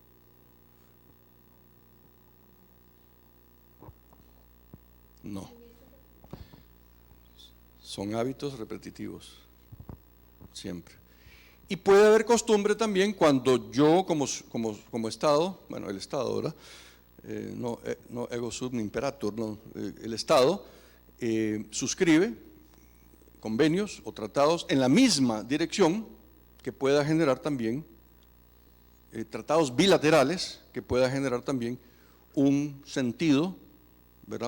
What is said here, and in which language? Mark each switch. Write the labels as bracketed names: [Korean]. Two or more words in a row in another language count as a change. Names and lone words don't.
[Spanish] No. Son hábitos repetitivos, siempre. Y puede haber costumbre también cuando yo como Estado, bueno, el Estado, ¿verdad? [Latin] No ego sum imperator, [Spanish] no, el Estado suscribe convenios o tratados en la misma dirección que pueda generar también tratados bilaterales que pueda generar también un sentido, ¿verdad?